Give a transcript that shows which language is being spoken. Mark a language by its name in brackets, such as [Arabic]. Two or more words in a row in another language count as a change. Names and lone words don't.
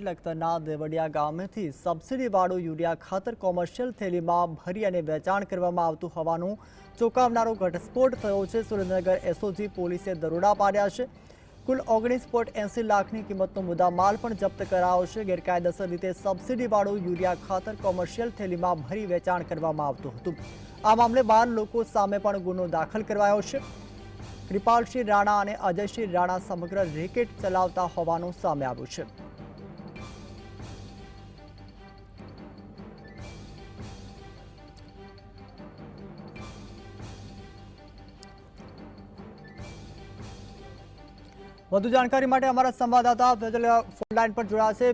[Gujarati] લખતરના દેવડિયા ગામેથી સબસિડીવાળું યુરિયા ખાતર કોમર્શિયલ થેલીમાં ભરી અને વેચાણ કરવામાં આવતું હોવાનું ચોંકાવનારો ઘટસ્ફોટ થયો છે। સુરેન્દ્રનગર એસઓજી પોલીસે દરોડા પાડ્યા છે। કુલ 19.80 લાખની કિંમતનો મુદ્દામાલ પણ જપ્ત કરાયો છે। ગેરકાયદેસર રીતે સબસિડીવાળું યુરિયા ખાતર કોમર્શિયલ થેલીમાં ભરી વેચાણ કરવામાં આવતું હતું। આ મામલે 12 લોકો સામે પણ ગુનો દાખલ કરાયો છે। કૃપાલસિંહ રાણા ઔર અજયસિંહ રાણા સમગ્ર રેકેટ ચલાવતા હોવાનું સામે આવ્યું છે। વધુ જાણકારી માટે અમારા સંવાદદાતા ફેજલ ફોન લાઈન પર જોડાશે।